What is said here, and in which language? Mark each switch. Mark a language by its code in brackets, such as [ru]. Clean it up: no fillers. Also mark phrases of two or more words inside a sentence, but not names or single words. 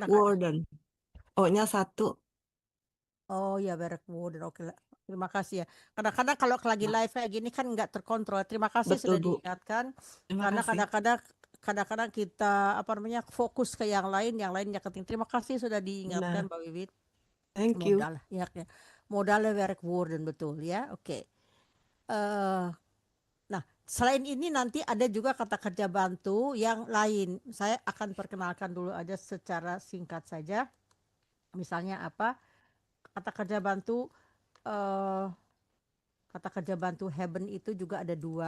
[id] Werkwoorden. O-nya 1. Oh ya, werkwoorden. Oke, terima kasih ya. Kadang-kadang kalau lagi live kayak gini kan nggak terkontrol. Terima kasih sudah diingatkan. Karena kadang-kadang kita fokus ke yang lainnya keting. Terima kasih sudah diingatkan Mbak Wiwit. [en] Thank you. [nl] Modale werkwoorden [id] betul ya. Oke. Nah, selain ini nanti ada juga kata kerja bantu yang lain. Saya akan perkenalkan dulu aja secara singkat saja. Misalnya apa? Kata kerja bantu haben itu juga ada 2.